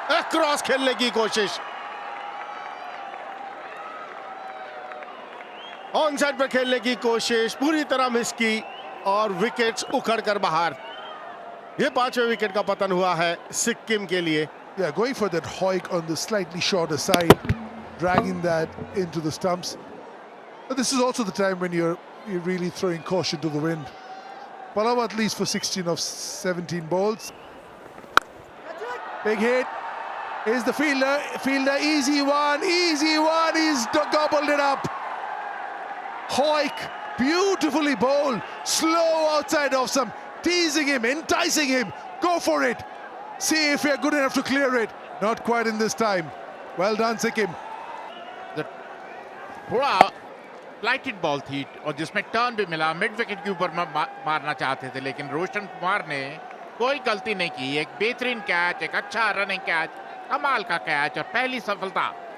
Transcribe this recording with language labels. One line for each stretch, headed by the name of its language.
Hindi: Cross खेलने की कोशिश, ऑन साइड पर खेलने की कोशिश, पूरी तरह मिस की और विकेट्स उखड़ कर बाहर। ये 5वें विकेट का पतन हुआ है सिक्किम के लिए।
English: Yeah, going for that hoik on the slightly shorter side, dragging that into the stumps. But this is also the time when you're really throwing caution to the wind. Pallava at least for 16 of 17 balls. Big hit. Here's the fielder, easy one, he's gobbled it up. Hoik, beautifully bowled, slow outside of some, teasing him, enticing him, go for it. See if you're good enough to clear it. Not quite in this time. Well done, Sikkim.
Hindi: थोड़ा flighted ball थी और जिसमें turn भी मिला, mid wicket के ऊपर मारना चाहते थे, लेकिन रोशन कुमार ने कोई गलती नहीं की। एक बेहतरीन कैच, एक अच्छा रनिंग कैच, कमाल का कैच और पहली सफलता।